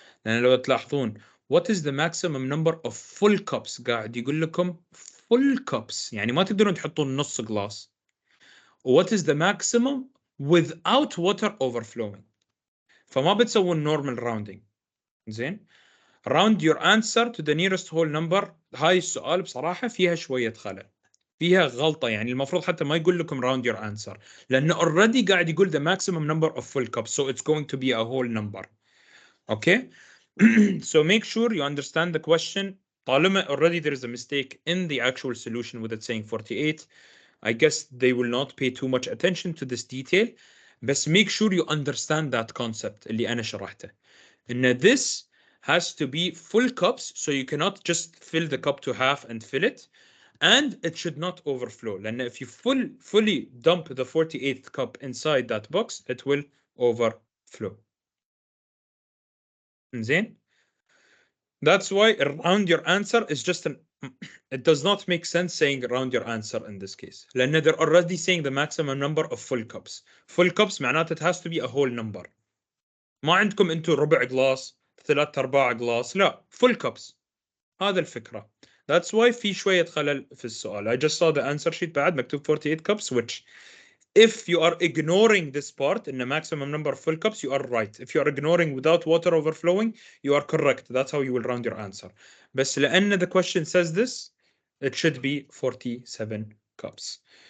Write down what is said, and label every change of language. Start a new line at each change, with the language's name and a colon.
Arabic: لأن لو تلاحظون
English: what is the maximum number of full cups؟
Arabic: قاعد يقول لكم
English: full cups،
Arabic: يعني ما تقدرون تحطون نص glass.
English: what is the maximum without water overflowing؟
Arabic: فما بتسوون
English: normal rounding.
Arabic: زين.
English: round your answer to the nearest whole number.
Arabic: هاي السؤال بصراحة فيها شوية خلل، فيها غلطة. يعني المفروض حتى ما يقول لكم
English: round your answer،
Arabic: لأنه
English: already
Arabic: قاعد يقول
English: the maximum number of full cups, so it's going to be a whole number. Okay? So make sure you understand the question.
Arabic: طالما
English: already there is a mistake in the actual solution with it saying 48, I guess they will not pay too much attention to this detail. But make sure you understand that concept
Arabic: اللي أنا شرحته. إن
English: this has to be full cups, so you cannot just fill the cup to half and fill it. And it should not overflow.
Arabic: لأن
English: if you fully dump the 48th cup inside that box, it will overflow.
Arabic: زين.
English: That's why round your answer is just an it does not make sense saying round your answer in this case.
Arabic: لأن
English: they're already saying the maximum number of full cups. Full cups
Arabic: معناته
English: it has to be a whole number.
Arabic: ما عندكم انتم ربع glass، 3/4 glass، لا
English: full cups.
Arabic: هذا الفكرة.
English: That's why
Arabic: في شوية خلل في السؤال.
English: I just saw the answer sheet
Arabic: بعد مكتوب
English: 48 cups, which if you are ignoring this part in the maximum number of full cups, you are right. If you are ignoring without water overflowing, you are correct. That's how you will round your answer.
Arabic: بس لأن
English: the question says this, it should be 47 cups.